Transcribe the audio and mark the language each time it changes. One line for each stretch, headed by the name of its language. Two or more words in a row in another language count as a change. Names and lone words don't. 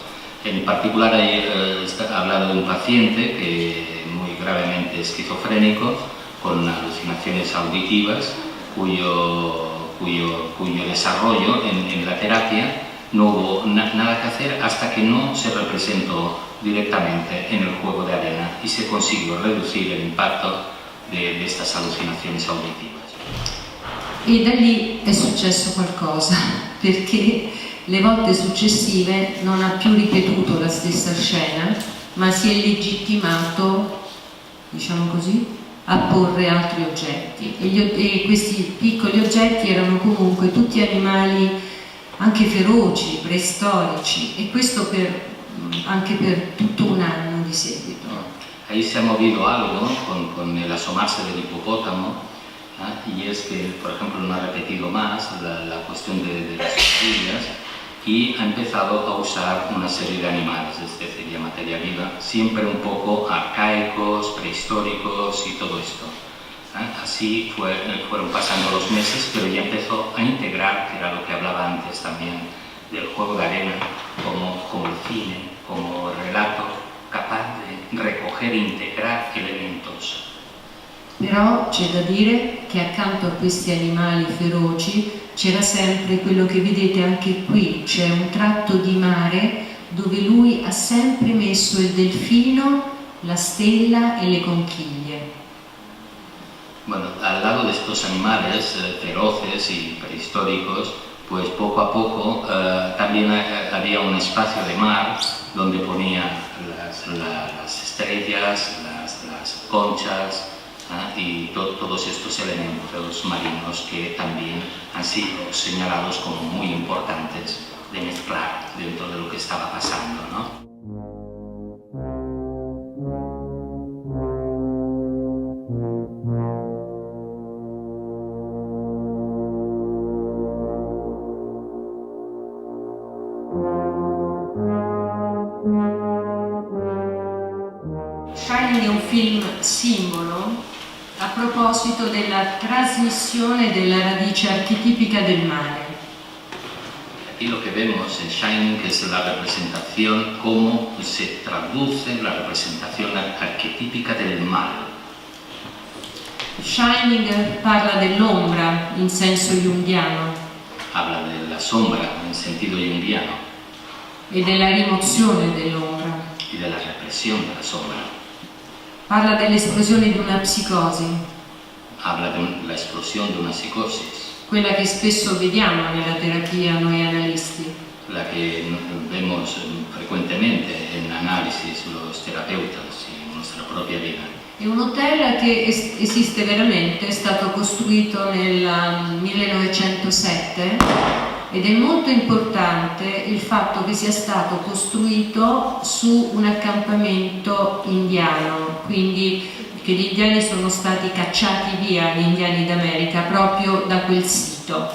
Spanish: En particular está hablado de un paciente que muy gravemente esquizofrénico, con alucinaciones auditivas, cuyo desarrollo en la terapia no hubo nada que hacer hasta que no se representó directamente en el juego de arena y se consiguió reducir el impacto de estas alucinaciones auditivas.
Italian: E da lì è successo qualcosa, perché Le volte successive non ha più ripetuto la stessa scena, ma si è legittimato, diciamo così, a porre altri oggetti. E questi piccoli oggetti erano comunque tutti animali anche feroci, preistorici, e questo anche per tutto un anno di seguito.
Spanish: Ahí se ha movido algo con el asomarse del hipopótamo, y es que, por ejemplo, no ha repetido más la cuestión de las costillas y ha empezado a usar una serie de animales, es decir, de materia viva, siempre un poco arcaicos, prehistóricos y todo esto. Así fueron pasando los meses, pero ya empezó a integrar, que era lo que hablaba antes también, del juego de arena como el cine, como relato capaz de recoger e integrar elementos.
Italian: Però c'è da dire che accanto a questi animali feroci c'era sempre quello che vedete anche qui, c'è un tratto di mare dove lui ha sempre messo il delfino, la stella e le conchiglie.
Spanish: Bueno, al lado de estos animales feroces y prehistóricos, pues poco a poco también había un espacio de mar donde ponía las estrellas, las conchas y todos estos elementos marinos que también han sido señalados como muy importantes de mezclar dentro de lo que estaba pasando, ¿no?
Italian: Shining è un film simbolo a proposito della trasmissione della radice archetipica del male.
Spanish: Aquí lo que vemos en Shining es la representación, cómo se traduce la representación arquetípica del mal.
Italian: Shining parla dell'ombra in senso junghiano.
Spanish: Habla de la sombra en sentido junguiano.
Italian: E della rimozione dell'ombra.
Spanish: Y de la represión de la sombra.
Italian: Parla dell'esplosione di una psicosi.
Spanish: Habla de la explosión de una psicosis.
Italian: Quella che spesso vediamo nella terapia noi analisti.
Spanish: La que vemos frecuentemente en análisis los terapeutas y en nuestra propia vida.
Italian: È un hotel che esiste veramente, è stato costruito nel 1907 ed è molto importante il fatto che sia stato costruito su un accampamento indiano, quindi che gli indiani sono stati cacciati via, gli indiani d'America, proprio da quel sito.